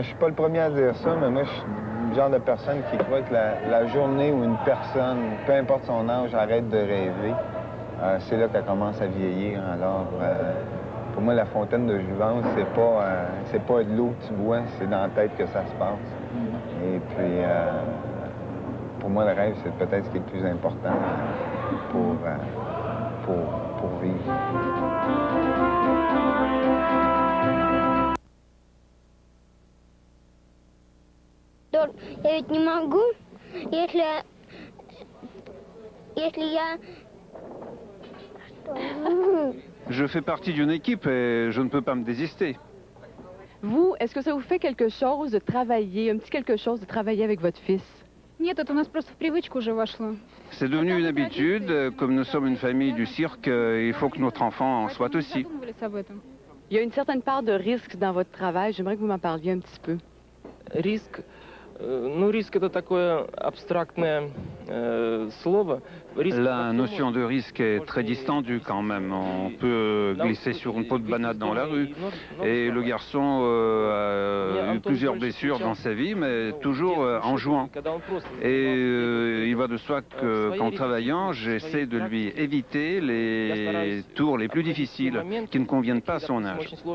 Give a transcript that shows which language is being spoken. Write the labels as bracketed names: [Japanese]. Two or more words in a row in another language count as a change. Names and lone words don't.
[French] je suis pas le premier à dire ça, mais moi, je suis le genre de personne qui croit que la journée où une personne, peu importe son âge, arrête de rêver, c'est là qu'elle commence à vieillir. Alors, pour moi, la fontaine de jouvence, c'est pas de l'eau que tu bois, c'est dans la tête que ça se passe. Et puis, pour moi, le rêve, c'est peut-être ce qui est le plus important pour vivre. [Russian] Я ведь не могу, если я... [French] Je fais partie d'une équipe et je ne peux pas me désister. Vous, est-ce que ça vous fait quelque chose de travailler, un petit quelque chose de travailler avec votre fils? [Russian] Нет, это у нас просто в привычку уже вошло. [French] C'est devenu une habitude. Comme nous sommes une famille du cirque, il faut que notre enfant en soit aussi. Il y a une certaine part de risque dans votre travail. J'aimerais que vous m'en parliez un petit peu. [Russian] Риск, ну, риск это такое абстрактное слово. [French] La notion de risque est très distendue quand même. On peut glisser sur une peau de banane dans la rue. Et le garçon a eu plusieurs blessures dans sa vie, mais toujours en jouant. Et il va de soi qu'en travaillant, j'essaie de lui éviter les tours les plus difficiles qui ne conviennent pas à son âge.